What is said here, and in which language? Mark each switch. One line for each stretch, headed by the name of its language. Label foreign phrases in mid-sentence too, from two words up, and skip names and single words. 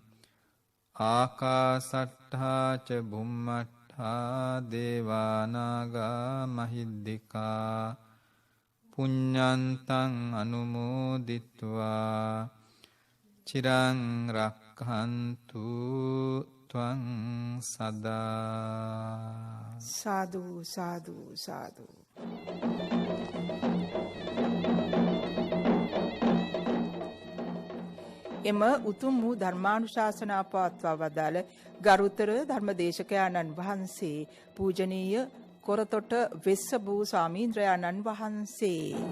Pali: ආකාසට්ඨා ච බුම්මට්ඨා දේවා නාග මහිද්దికා පුඤ්ඤන්තං අනුමෝදිත්වා චිරං රක්ඛන්තු ත්වං සදා.
Sinhala: සාදු සාදු සාදු. එම උතුම් වූ ධර්මානුශාසනා පවත්වා වදාළ ගරුතර ධර්මදේශකයාණන් වහන්සේ පූජනීය කොරතොට වෙස්සබූ ස්වාමීන්ද්‍රයාණන් වහන්සේ.